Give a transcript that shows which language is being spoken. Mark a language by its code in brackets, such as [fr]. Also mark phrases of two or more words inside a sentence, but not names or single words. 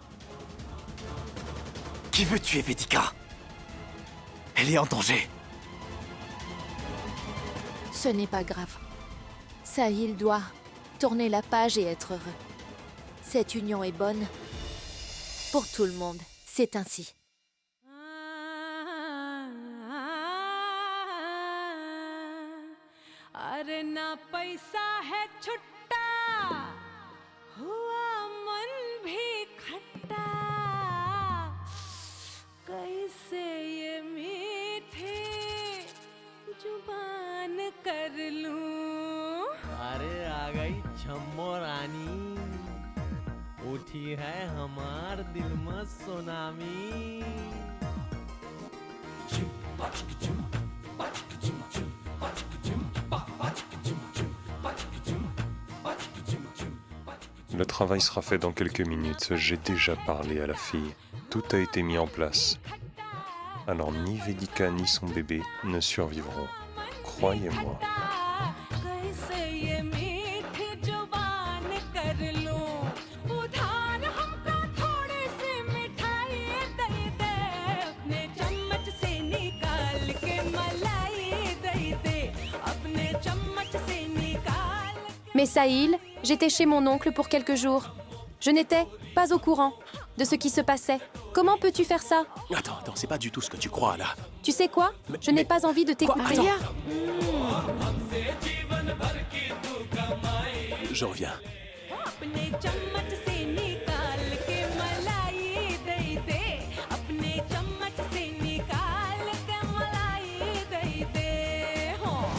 [fr] Qui veut tuer Vedika? Elle est en danger. Ce n'est pas grave. Sahil doit tourner la page et être heureux. Cette union est bonne pour tout le monde. C'est ainsi. [hi] अरे ना पैसा है छुट्टा हुआ मन भी खट्टा कैसे ये मीठे जुबान कर लूं अरे आ गई छम्मो रानी उठी है हमार दिल में सुनामी [fr] Le travail sera fait dans quelques minutes. J'ai déjà parlé à la fille. Tout a été mis en place. Alors ni Vedika ni son bébé ne survivront. Croyez-moi. [hi] कैसे ये मीठी जुबान कर लूं उधार हमको थोड़ी सी मिठाई दे दे अपने चम्मच से निकाल के मलाई दे दे अपने चम्मच से निकाल [fr] Mais Sahil, j'étais chez mon oncle pour quelques jours. Je n'étais pas au courant de ce qui se passait. Comment peux-tu faire ça? Attends, c'est pas du tout ce que tu crois, là. Tu sais quoi? Je n'ai pas envie de t'écouter. Maria! Je reviens. [hi] अपने चम्मच से निकाल के मलाई दे दे अपने चम्मच से निकाल के मलाई दे दे हो